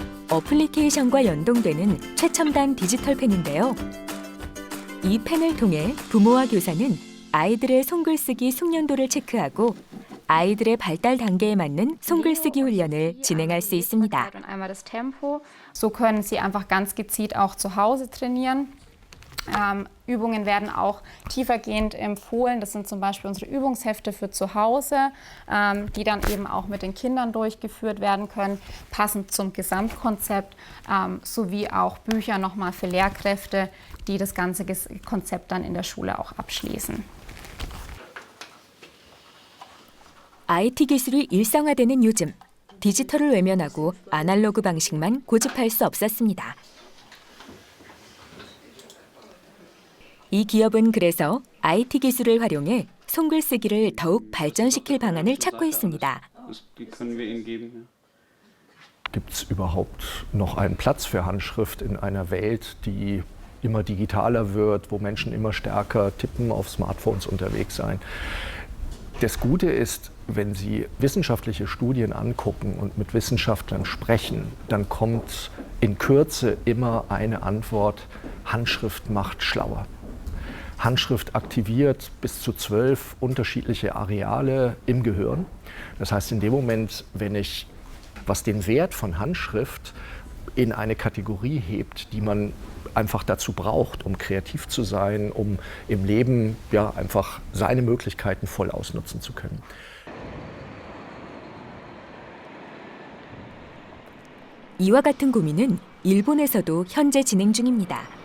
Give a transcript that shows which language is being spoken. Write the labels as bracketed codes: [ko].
[ko] 어플리케이션과 연동되는 최첨단 디지털 펜인데요. 이 펜을 통해 부모와 교사는 아이들의 손글쓰기 숙련도를 체크하고 아이들의 발달 단계에 맞는 손글쓰기 훈련을 진행할 수 있습니다. [de] Und einmal das Tempo. So können Sie einfach ganz gezielt auch zu Hause trainieren. Übungen werden auch tiefergehend empfohlen. Das sind zum Beispiel unsere Übungshefte für zu Hause, die dann eben auch mit den Kindern durchgeführt werden können, passend zum Gesamtkonzept, sowie auch Bücher nochmal für Lehrkräfte, die das ganze Konzept dann in der Schule auch abschließen. [ko] IT 기술이 일상화되는 요즘, 디지털을 외면하고 아날로그 방식만 고집할 수 없었습니다. 이 기업은 그래서 IT 기술을 활용해 손글쓰기를 더욱 발전시킬 방안을 찾고 있습니다. [de] Gibt es überhaupt noch einen Platz für Handschrift in einer Welt, die immer digitaler wird, wo Menschen immer stärker tippen, auf Smartphones unterwegs sein? Das Gute ist, wenn Sie wissenschaftliche Studien angucken und mit Wissenschaftlern sprechen, dann kommt in Kürze immer eine Antwort: Handschrift macht schlauer. Handschrift aktiviert bis zu 12 unterschiedliche Areale im Gehirn. Das heißt, in dem Moment, wenn ich, was den Wert von Handschrift in eine Kategorie hebt, die man einfach dazu braucht, um kreativ zu sein, um im Leben ja einfach seine Möglichkeiten voll ausnutzen zu können. [ko] 이와 같은 고민은 일본에서도 현재 진행 중입니다.